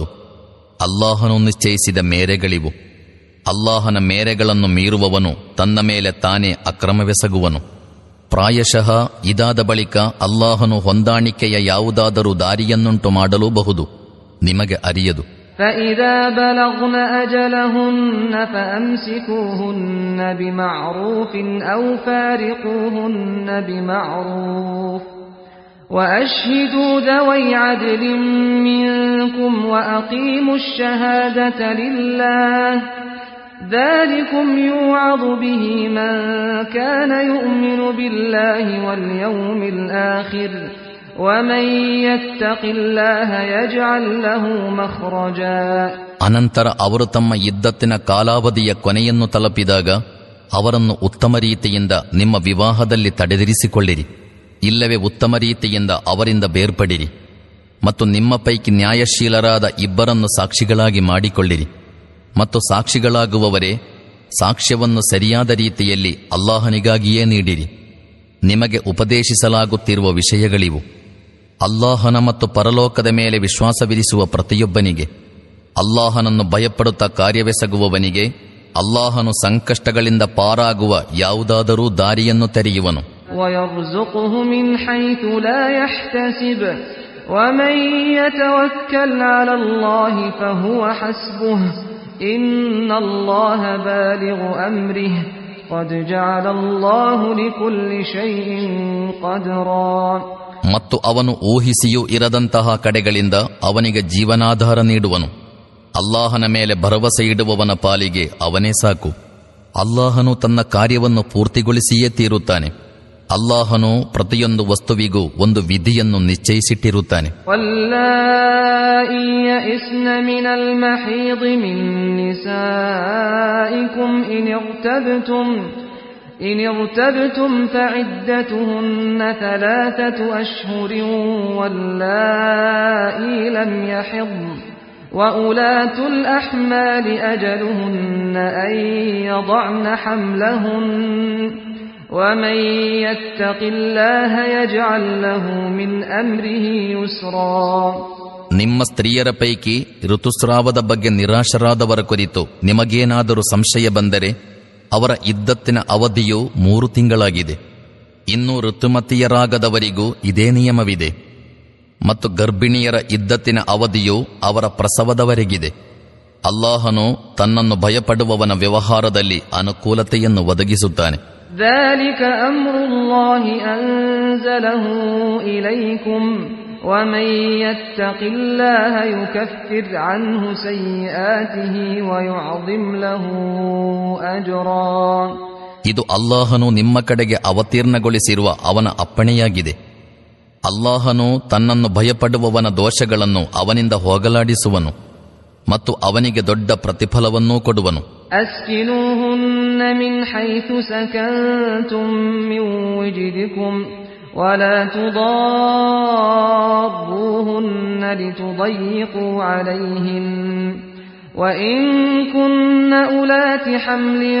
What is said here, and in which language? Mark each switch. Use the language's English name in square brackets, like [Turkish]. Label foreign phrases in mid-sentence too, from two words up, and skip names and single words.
[Kannada] ಅಲ್ಲಾಹನು ನಿಶ್ಚಯಿಸಿದ ಮೇರೆಗಳಿವು. ಅಲ್ಲಾಹನ ಮೇರೆಗಳನ್ನು ಮೀರುವವನು ತನ್ನ ಮೇಲೆ ತಾನೇ ಅಕ್ರಮವೆಸಗುವನು. ಪ್ರಾಯಶಃ ಇದಾದ ಬಳಿಕ ಅಲ್ಲಾಹನು ಹೊಂದಾಣಿಕೆಯ ಯಾವುದಾದರೂ ದಾರಿಯನ್ನುಂಟು ಮಾಡಲೂಬಹುದು, ನಿಮಗೆ ಅರಿಯದು. [Arabic] فَإِذَا بَلَغْنَ أَجَلَهُنَّ فَأَمْسِكُوهُنَّ بِمَعْرُوفٍ أَوْ فَارِقُوهُنَّ بِمَعْرُوفٍ وَأَشْهِدُوا ذَوَيْ عَدْلٍ مِّنكُمْ وَأَقِيمُوا الشَّهَادَةَ لِلَّهِ ذَلِكُمْ يُوعَظُ بِهِ مَن كَانَ يُؤْمِنُ بِاللَّهِ وَالْيَوْمِ الْآخِرِ وَمَن يَتَّقِ اللَّهَ يَجْعَل لَّهُ مَخْرَجًا. [Kannada] ಅನಂತರ ಅವರು ತಮ್ಮ ಇದ್ದತ್ತಿನ ಕಾಲಾವಧಿಯ ಕೊನೆಯನ್ನು ತಲುಪಿದಾಗ ಅವರನ್ನು ಉತ್ತಮ ರೀತಿಯಿಂದ ನಿಮ್ಮ ವಿವಾಹದಲ್ಲಿ ತಡೆದಿರಿಸಿಕೊಳ್ಳಿರಿ, ಇಲ್ಲವೇ ಉತ್ತಮ ರೀತಿಯಿಂದ ಅವರಿಂದ ಬೇರ್ಪಡಿರಿ ಮತ್ತು ನಿಮ್ಮ ಪೈಕಿ ನ್ಯಾಯಶೀಲರಾದ ಇಬ್ಬರನ್ನು ಸಾಕ್ಷಿಗಳಾಗಿ ಮಾಡಿಕೊಳ್ಳಿರಿ ಮತ್ತು ಸಾಕ್ಷಿಗಳಾಗುವವರೇ ಸಾಕ್ಷ್ಯವನ್ನು ಸರಿಯಾದ ರೀತಿಯಲ್ಲಿ ಅಲ್ಲಾಹನಿಗಾಗಿಯೇ ನೀಡಿರಿ. ನಿಮಗೆ ಉಪದೇಶಿಸಲಾಗುತ್ತಿರುವ ವಿಷಯಗಳಿವು. ಅಲ್ಲಾಹನ ಮತ್ತು ಪರಲೋಕದ ಮೇಲೆ ವಿಶ್ವಾಸವಿರಿಸುವ ಪ್ರತಿಯೊಬ್ಬನಿಗೆ, ಅಲ್ಲಾಹನನ್ನು ಭಯಪಡುತ್ತಾ ಕಾರ್ಯವೆಸಗುವವನಿಗೆ ಅಲ್ಲಾಹನು ಸಂಕಷ್ಟಗಳಿಂದ ಪಾರಾಗುವ ಯಾವುದಾದರೂ ದಾರಿಯನ್ನು ತೆರೆಯುವನು. [Arabic] وَيَرْزُقْهُ مِنْ حَيْثُ لَا يَحْتَسِبُ وَمَن يَتَوَكَّلْ عَلَى اللَّهِ فَهُوَ حَسْبُهُ إِنَّ اللَّهَ بَالِغُ أَمْرِهِ قَدْ جَعَلَ اللَّهُ لِكُلِّ شَيْءٍ قَدْرًا. [Kannada] ಮತ್ತು ಅವನು ಊಹಿಸಿಯೂ ಇರದಂತಹ ಕಡೆಗಳಿಂದ ಅವನಿಗೆ ಜೀವನಾಧಾರ ನೀಡುವನು. ಅಲ್ಲಾಹನ ಮೇಲೆ ಭರವಸೆ ಇಡುವವನ ಪಾಲಿಗೆ ಅವನೇ ಸಾಕು. ಅಲ್ಲಾಹನು ತನ್ನ ಕಾರ್ಯವನ್ನು ಪೂರ್ತಿಗೊಳಿಸಿಯೇ ತೀರುತ್ತಾನೆ. ಅಲ್ಲಾಹನು ಪ್ರತಿಯೊಂದು ವಸ್ತುವಿಗೂ ಒಂದು ವಿಧಿಯನ್ನು ನಿಶ್ಚಯಿಸಿಟ್ಟಿರುತ್ತಾನೆ. [Arabic] ವಲ್ಲಾಯಿ ಯئسن من المحيض من نسائكم إن ارتبتم فعدتهن 3 أشهر واللائي لم يحضن وأولاة الأحمال أجلهن أن يضعن حملهن ومن يتق الله يجعل له من أمره يسرا. [Kannada] ನಿಮ್ಮ ಸ್ತ್ರೀಯರ ಪೈಕಿ ಋತುಸ್ರಾವದ ಬಗ್ಗೆ ನಿರಾಶರಾದವರ ಕುರಿತು ನಿಮಗೇನಾದರೂ ಸಂಶಯ ಬಂದರೆ ಅವರ ಇದ್ದತ್ತಿನ ಅವಧಿಯು 3 ತಿಂಗಳಾಗಿದೆ. ಇನ್ನು ಋತುಮತಿಯರಾಗದವರಿಗೂ ಇದೇ ನಿಯಮವಿದೆ. ಮತ್ತು ಗರ್ಭಿಣಿಯರ ಇದ್ದತ್ತಿನ ಅವಧಿಯು ಅವರ ಪ್ರಸವದವರೆಗಿದೆ. ಅಲ್ಲಾಹನು ತನ್ನನ್ನು ಭಯಪಡುವವನ ವ್ಯವಹಾರದಲ್ಲಿ ಅನುಕೂಲತೆಯನ್ನು ಒದಗಿಸುತ್ತಾನೆ. [Arabic] ذَلِكَ أَمْرُ اللَّهِ أَنزَلَهُ إِلَيْكُمْ وَمَن يَتَّقِ اللَّهَ يُكَفِّرْ عَنْهُ سَيِّئَاتِهِ وَيُعْظِمْ لَهُ أَجْرًا. [Kannada] ಇದು ಅಲ್ಲಾಹನು ನಿಮ್ಮ ಕಡೆಗೆ ಅವತೀರ್ಣಗೊಳಿಸಿರುವ ಅವನ ಅಪ್ಪಣೆಯಾಗಿದೆ. ಅಲ್ಲಾಹನು ತನ್ನನ್ನು ಭಯಪಡುವವನ ದೋಷಗಳನ್ನು ಅವನಿಂದ ಹೋಗಲಾಡಿಸುವನು ಮತ್ತು ಅವನಿಗೆ ದೊಡ್ಡ ಪ್ರತಿಫಲವನ್ನೂ ಕೊಡುವನು. [Arabic] أسكنوهن من حيث سكنتم من وجدكم ولا تضاروهن لتضيقوا عليهن وإن كن أولات حمل